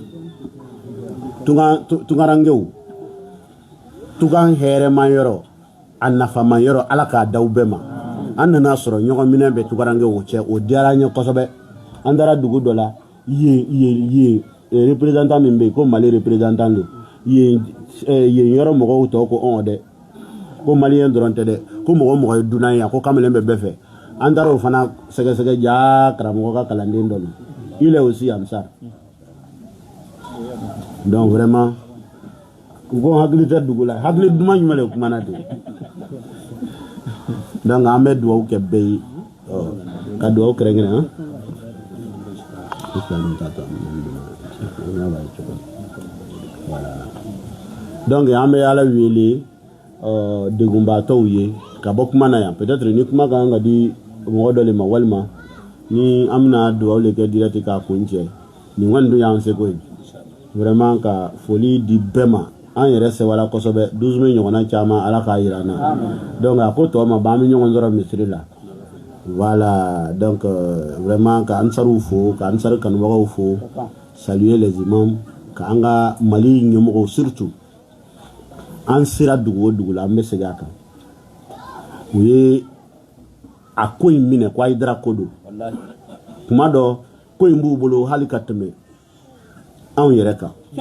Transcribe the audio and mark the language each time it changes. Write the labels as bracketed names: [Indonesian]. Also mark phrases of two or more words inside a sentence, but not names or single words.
[Bambara] tungarankew tugan hɛrɛman yɔrɔ a nafaman yɔrɔ ala k'a d'aw bɛɛ ma an nana sɔrɔ ɲɔgɔn minɛ bɛ tungarankew cɛ o diyara an ye kosɛbɛ an taara dugu dɔ la yen représentant min bɛ yen ko mali représentant don yen yɔrɔ mɔgɔw tɔ ko dɛ ko maliyɛn dɔrɔn tɛ dɛ ko mɔgɔ ye dunan ye ko kamalen bɛ bɛɛ fɛ an taara o fana sɛgɛsɛgɛ ja karamɔgɔ ka kalanden dɔ don [French] il est aussi comme ça [Bambara] donc vraiment u ko hakili tɛ dugu la hakili duman jumɛn de kumana ten donc an bɛ dugawu kɛ bɛɛ ye ka dugawu kɛrɛnkɛrɛn donc an bɛ ala wele degunbaatɔw ye ka bɔ kuma na yan peut-être ni kuma kan ka di mɔgɔ dɔ le ma walima ni an bɛna dugawu le kɛ direct k'a kun cɛ nin kɔni dun y'an seko ye vraiment ka foli di bɛɛ ma an yɛrɛ sɛbɛla kosɛbɛ 12 mai ɲɔgɔnna caman ala k'a yira an na donc a ko tɔ ma ba an bɛ ɲɔgɔn sɔrɔ misiri la voilà donc vraiment ka ansariw fo ka ansari kanubagaw fo [French] saluer les imams [Bambara] ka an ka mali ɲɛmɔgɔw surtout an sera dugu o dugu la an bɛ segin a kan u ye a ko in minɛ ko Hayidara ko don kuma dɔ ko in b'u bolo hali ka tɛmɛ anw yɛrɛ kan